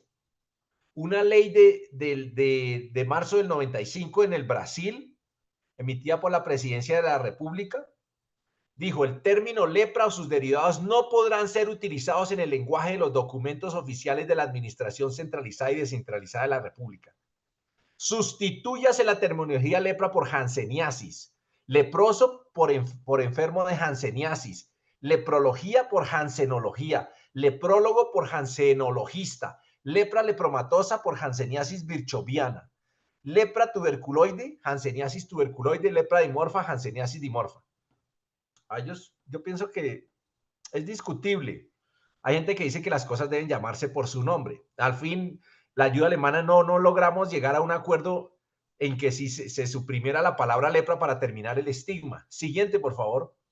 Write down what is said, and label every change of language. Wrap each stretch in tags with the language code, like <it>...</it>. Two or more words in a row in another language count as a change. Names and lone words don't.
<es>Una ley de marzo del 95 en el Brasil, emitida por la Presidencia de la República, dijo: el término lepra o sus derivados no podrán ser utilizados en el lenguaje de los documentos oficiales de la Administración Centralizada y Descentralizada de la República. Sustitúyase la terminología lepra por hanseniasis, leproso por enfermo de hanseniasis, leprología por hansenología, leprólogo por hansenologista, lepra lepromatosa por hanseniasis virchoviana, lepra tuberculoide, hanseniasis tuberculoide, lepra dimorfa, hanseniasis dimorfa. Yo pienso que es discutible. Hay gente que dice que las cosas deben llamarse por su nombre. Al fin, la ayuda alemana no logramos llegar a un acuerdo en que si se suprimiera la palabra lepra para terminar el estigma. Siguiente, por favor.</es>